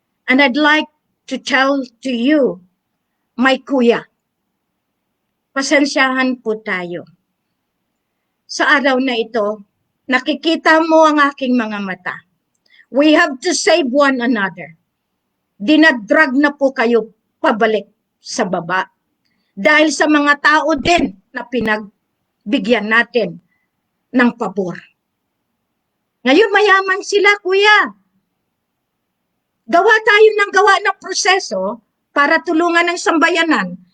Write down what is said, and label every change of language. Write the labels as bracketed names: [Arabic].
[English] And I'd like to tell to you, my kuya, [Filipino] pasensyahan po tayo. Sa araw na ito, nakikita mo ang aking mga mata. [English] We have to save one another. [Filipino] Dinadrag na po kayo pabalik sa baba. Dahil sa mga tao din na pinagbigyan natin ng pabor. Ngayon mayaman sila, kuya. Gawa tayo ng proseso para tulungan ng sambayanan.